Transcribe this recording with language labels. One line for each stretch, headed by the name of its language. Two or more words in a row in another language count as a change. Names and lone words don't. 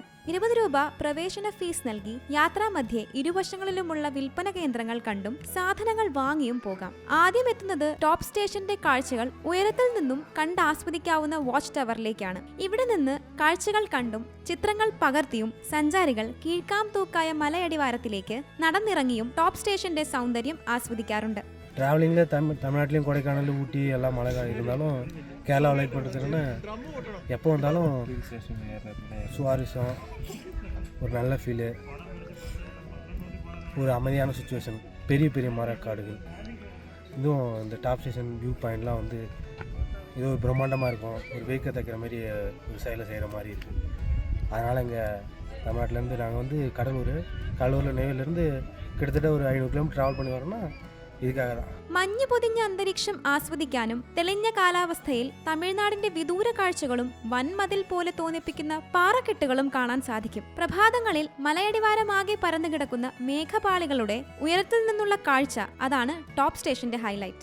Malayalam: 20 രൂപ പ്രവേശന ഫീസ് നൽകി യാത്രാമധ്യേ ഇരുവശങ്ങളിലുമുള്ള വിൽപ്പന കേന്ദ്രങ്ങൾ കണ്ടും സാധനങ്ങൾ വാങ്ങിയും പോകാം. ആദ്യം എത്തുന്നത് ടോപ്പ് സ്റ്റേഷന്റെ കാഴ്ചകൾ ഉയരത്തിൽ നിന്നും കണ്ടാസ്വദിക്കാവുന്ന
English: watch towerilekkanu.
Malayalam: ഇവിടെ നിന്ന് കാഴ്ചകൾ കണ്ടും ചിത്രങ്ങൾ പകർത്തിയും സഞ്ചാരികൾ കീഴ്ക്കാംതൂക്കായ മലയടിവാരത്തിലേക്ക് നടന്നിറങ്ങിയും ടോപ്പ് സ്റ്റേഷന്റെ സൗന്ദര്യം ആസ്വദിക്കാറുണ്ട്.
Tamil: ட்ராவலிங்கில் தமிழ்நாட்டிலையும் கொடைக்கானல் ஊட்டி எல்லாம் மழை இருந்தாலும் கேரளா லைக் பண்ணுறதுக்குன்னு எப்போ வந்தாலும் சுவாரஸ்யம், ஒரு நல்ல ஃபீலு, ஒரு அமைதியான சுச்சுவேஷன், பெரிய பெரிய மரக்காடுகள், இதுவும் இந்த டாப் ஸ்டேஷன்
English: view pointlam
Tamil: வந்து இது ஒரு பிரம்மாண்டமாக இருக்கும். ஒரு வெயிக்க தைக்கிற மாதிரி ஒரு செயலை செய்கிற மாதிரி இருக்குது. அதனால் இங்கே தமிழ்நாட்டிலேருந்து நாங்கள் வந்து கடலூரில் நெய்வேலியிலேருந்து கிட்டத்தட்ட ஒரு 500 கிலோமீட்டர் ட்ராவல் பண்ணி வரோன்னா
Malayalam: മഞ്ഞു പൊതിഞ്ഞ അന്തരീക്ഷം ആസ്വദിക്കാനും തെളിഞ്ഞ കാലാവസ്ഥയിൽ തമിഴ്നാടിന്റെ വിദൂര കാഴ്ചകളും വൻമതിൽ പോലെ തോന്നിപ്പിക്കുന്ന പാറക്കെട്ടുകളും കാണാൻ സാധിക്കും. പ്രഭാതങ്ങളിൽ മലയടിവാരമാകെ പരന്നു കിടക്കുന്ന മേഘപാളികളുടെ ഉയരത്തിൽ നിന്നുള്ള കാഴ്ച, അതാണ് ടോപ്പ് സ്റ്റേഷന്റെ ഹൈലൈറ്റ്.